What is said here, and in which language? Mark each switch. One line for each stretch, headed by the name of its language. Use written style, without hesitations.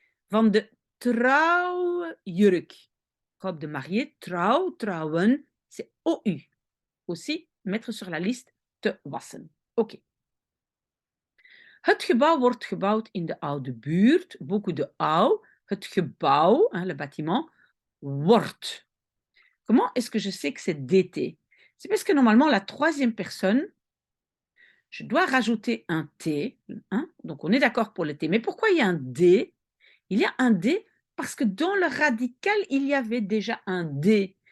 Dutch: Van de trouwjurk,
French: robe de mariée, trouw, trouwen, c'est OU. Aussi, mettre sur la liste
Dutch: te wassen.
French: OK.
Dutch: Het gebouw wordt gebouwd in de oude buurt,
French: beaucoup de
Dutch: oud. Het gebouw,
French: hein, le bâtiment, wordt. Comment est-ce que je sais que c'est DT? C'est parce que normalement, la troisième personne, je dois rajouter un T. Hein? Donc, on est d'accord pour le T. Mais pourquoi il y a un D? Il y a un D parce que dans le radical, il y avait déjà un D.